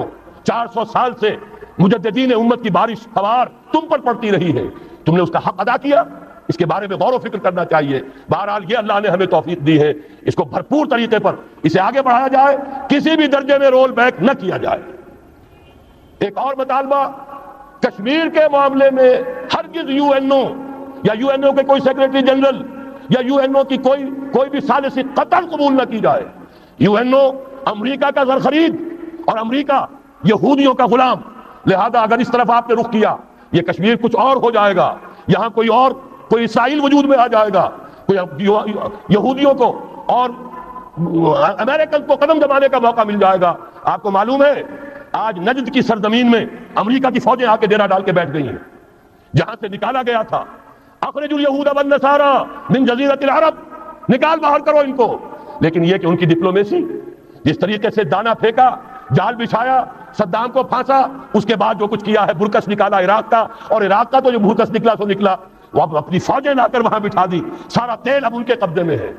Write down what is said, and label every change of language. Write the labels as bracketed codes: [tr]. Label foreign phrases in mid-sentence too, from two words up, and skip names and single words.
[ur] 400 سال سے مجددین امت کی بارش سوار تم پر پڑتی رہی ہے، تم نے اس کا حق ادا کیا، اس کے بارے میں غور و فکر کرنا چاہیے۔ بہرحال یہ اللہ نے ہمیں توفیق دی ہے، اس کو بھرپور طریقے پر اسے آگے بڑھایا جائے، کسی بھی درجے میں [en] roll back [ur] نہ کیا جائے۔ ایک اور مطالبہ، کشمیر کے معاملے میں ہرگز یو این او یا یو این او کے کوئی [en] secretary general [ur] یا یو این او کی کوئی بھی ثالثی قطعا قبول نہ کی جائے۔ یو این او امریکہ کا زر خرید اور امریکہ یہودیوں کا غلام، لہذا اگر اس طرف آپ نے رخ کیا یہ کشمیر کچھ اور ہو جائے گا، یہاں کوئی اسرائیل وجود میں آ جائے گا، کوئی یہودیوں کو اور امریکن کو قدم دبانے کا موقع مل جائے گا۔ آپ کو معلوم ہے آج نجد کی سرزمین میں امریکہ کی فوجیں آ کے ڈیرا ڈال کے بیٹھ گئی ہیں، جہاں سے نکالا گیا تھا [ar] اخرجوا اليهود والنصارى من جزیرۃ العرب، [ur] نکال باہر کرو ان کو۔ لیکن یہ کہ ان کی ڈپلومیسی، جس طریقے سے دانا پھینکا، جال بچھایا، صدام کو پھانسا، اس کے بعد جو کچھ کیا ہے، برکس نکالا عراق کا، اور عراق کا تو جو برکس نکلا سو نکلا، وہ اب اپنی فوجیں لا کر وہاں بٹھا دی، سارا تیل اب ان کے قبضے میں ہے۔